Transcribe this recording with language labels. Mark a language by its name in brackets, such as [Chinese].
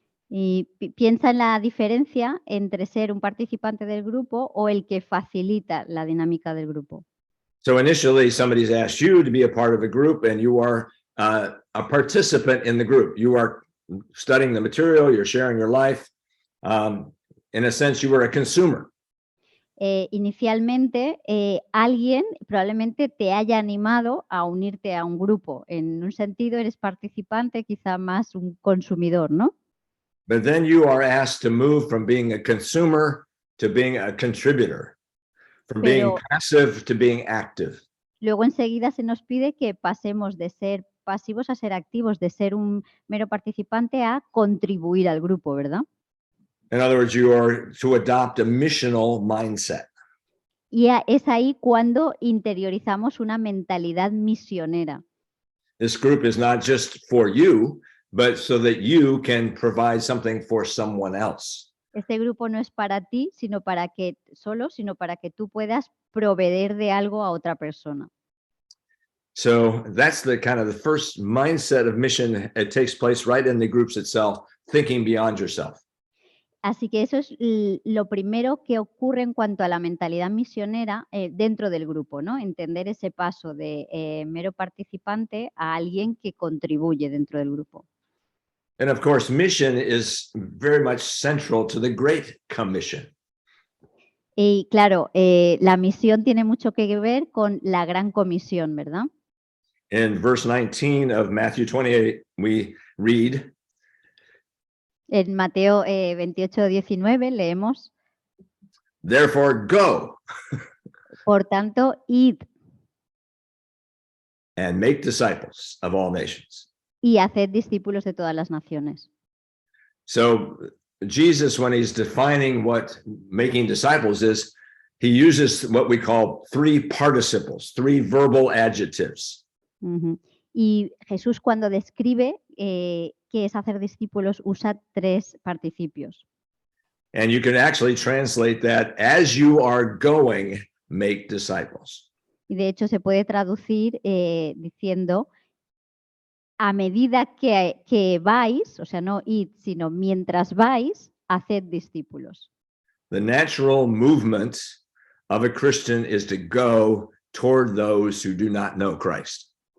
[Spanish] Y piensa en la diferencia entre ser un participante del grupo o el que facilita la dinámica del grupo. [English] So initially, somebody's asked you to be a part of a group, and you are a participant in the group. You are studying the material, you're sharing your life. In a sense, you were a consumer. [Spanish] Inicialmente, alguien probablemente te haya animado a unirte a un grupo. En un sentido, eres participante, quizá más un consumidor, ¿no? [English] But then you are asked to move from being a consumer to being a contributor, from being passive to being active. [Spanish] Luego enseguida se nos pide que pasemos de ser pasivos a ser activos, de ser un mero participante a contribuir al grupo, ¿verdad? [English] In other words, you are to adopt a missional mindset. [Spanish] Y es ahí cuando interiorizamos una mentalidad misionera. [English] This group is not just for you, but so that you can provide something for someone else. [Spanish] Este grupo no es para ti, sino para que tú puedas proveer de algo a otra persona. [English] So that's the kind of the first mindset of mission. It takes place right in the groups itself, thinking beyond yourself. [Spanish] Así que eso es lo primero que ocurre en cuanto a la mentalidad misionera dentro del grupo, ¿no? Entender ese paso de mero participante a alguien que contribuye dentro del grupo. [English] And of course, mission is very much central to the Great Commission. [Spanish] Y claro, la misión tiene mucho que ver con la Gran Comisión, ¿verdad? [English] In verse 19 of Matthew 28, we read, [Spanish] En Mateo 28, 19 leemos: [English] therefore go [Spanish] por tanto, id [English] and make disciples of all nations. [Spanish] y haced discípulos de todas las naciones. [English] So Jesus, when he's defining what making disciples is, he uses what we call 3 participles, 3 verbal adjectives. Uh-huh. [Spanish] Y Jesús, cuando describe qué es hacer discípulos, usa 3 participios. [English] And you can actually translate that as you are going, make disciples. [Spanish] Y de hecho se puede traducir diciendo: a medida que vais, o sea, no id, sino mientras vais, haced discípulos. [English] The natural movement of a Christian is to go toward those who do not know Christ.